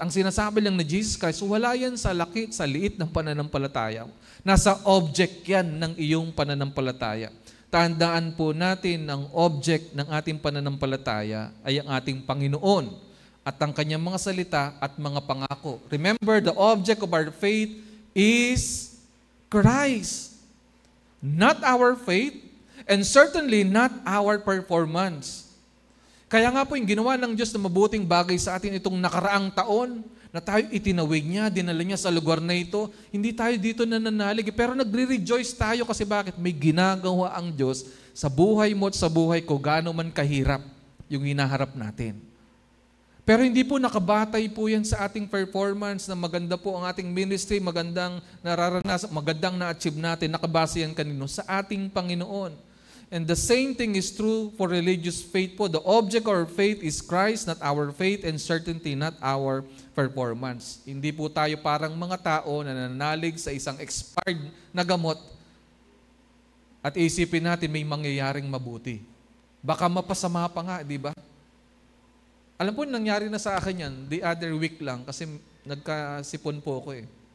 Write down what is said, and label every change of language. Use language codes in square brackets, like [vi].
[tl] Ang sinasabi lang ni Jesus Christ, wala yan sa liit ng pananampalataya. Nasa object yan ng iyong pananampalataya. Tandaan po natin ang object ng ating pananampalataya ay ang ating Panginoon at ang kanyang mga salita at mga pangako. [en] Remember, the object of our faith is Christ. Not our faith and certainly not our performance. [tl] Kaya nga po yung ginawa ng Diyos na mabuting bagay sa atin itong nakaraang taon, na tayo itinawid niya, dinala niya sa lugar na ito. Hindi tayo dito nananalig, pero nagre-rejoice tayo kasi bakit? May ginagawa ang Diyos sa buhay mo at sa buhay ko, gaano man kahirap yung hinaharap natin. Pero hindi po nakabatay po yan sa ating performance na maganda po ang ating ministry, magandang nararanasan, magandang na-achieve natin, nakabase yan kanino? Sa ating Panginoon. [en] And the same thing is true for religious faith po. The object of our faith is Christ, not our faith, and certainty, not our performance. [tl] Hindi po tayo parang mga tao na nananalig sa isang expired na gamot at isipin natin may mangyayaring mabuti. Baka mapasama pa nga, di ba? Alam po, nangyari na sa akin yan, [en] the other week [tl] lang, kasi nagkasipon po ako eh.